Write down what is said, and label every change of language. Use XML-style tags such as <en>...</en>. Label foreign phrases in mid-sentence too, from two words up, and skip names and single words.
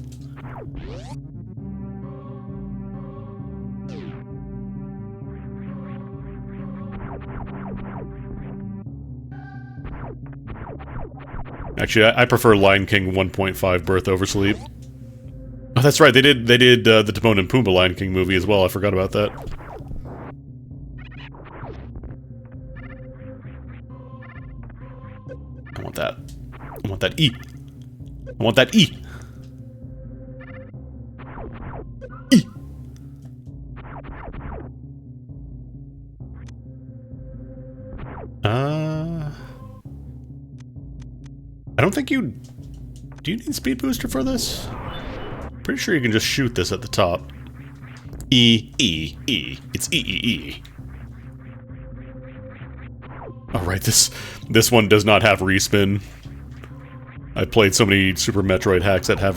<en>Actually, I prefer Lion King 1.5 Birth Oversleep. Oh, that's right, they did the Timon and Pumbaa Lion King movie as well, I forgot about that. I want that. I want that E. I want that E. E. I don't think you... Do you need Speed Booster for this? Pretty sure you can just shoot this at the top. E, E, E. It's E, E, E. Alright, this one does not have respin. I played so many Super Metroid hacks that have...</en>